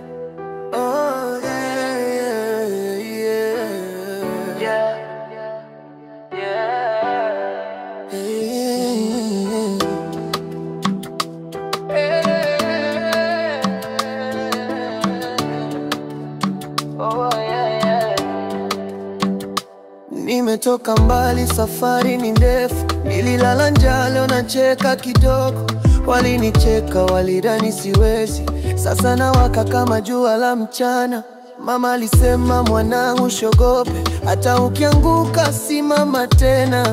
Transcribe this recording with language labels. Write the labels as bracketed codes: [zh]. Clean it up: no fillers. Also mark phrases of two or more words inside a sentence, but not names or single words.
[en] Oh yeah, yeah, yeah. Yeah. Yeah. Hey. Oh yeah, yeah. [sw] Nimetoka mbali, safari ni ndefu. Nililala njaa, leo nacheka kidogo. Walinicheka, walidhani siwezi. Sasa nawaka kama jua la mchana. Mama alisema mwanangu shogope, hata ukianguka simama tena.